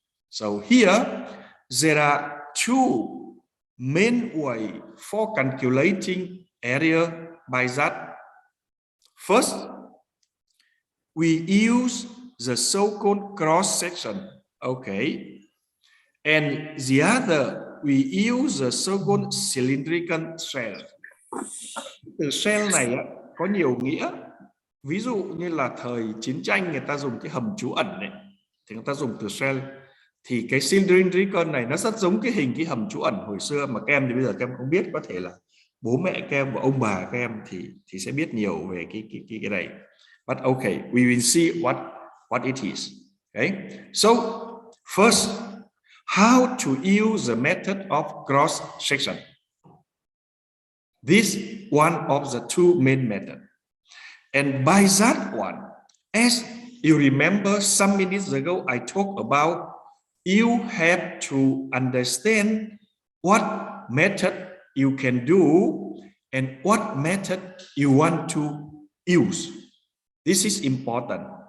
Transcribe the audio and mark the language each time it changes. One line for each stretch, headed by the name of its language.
English: So here there are two main ways for calculating area by that. First, we use the so-called cross section, okay, and the other we use the so-called cylindrical shell.
Vietnamese: Từ shell này có nhiều nghĩa. Ví dụ như là thời chiến tranh người ta dùng cái hầm trú ẩn này thì người ta dùng từ shell. Thì cái cylindrical này nó rất giống cái hình cái hầm trú ẩn hồi xưa mà các em thì bây giờ các em không biết, có thể là bố mẹ các em và ông bà các em thì sẽ biết nhiều về cái này.
English: But okay, we will see what it is. Okay, so first, how to use the method of cross section. This one of the two main methods. And by that one, as you remember some minutes ago, I talked about you have to understand what method you can do and what method you want to use. This is important.